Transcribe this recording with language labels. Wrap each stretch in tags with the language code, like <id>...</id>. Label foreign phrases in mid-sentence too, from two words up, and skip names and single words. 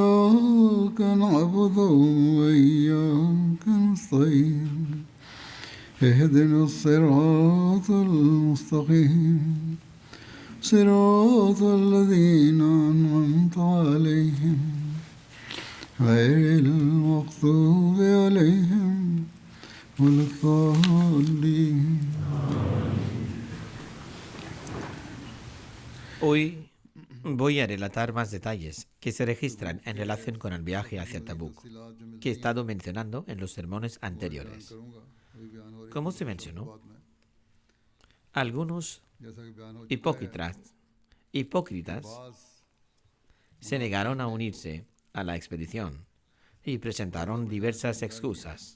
<ar>إياك نعبد وإياك نستعين اهدنا الصراط المستقيم صراط الذين أنعمت عليهم غير المغضوب عليهم ولا الضالين.</ar> <es>Hoy voy a relatar más detalles que se registran en relación con el viaje hacia Tabuk, que he estado mencionando en los sermones anteriores. Como se mencionó, algunos hipócritas se negaron a unirse a la expedición y presentaron diversas excusas.</es>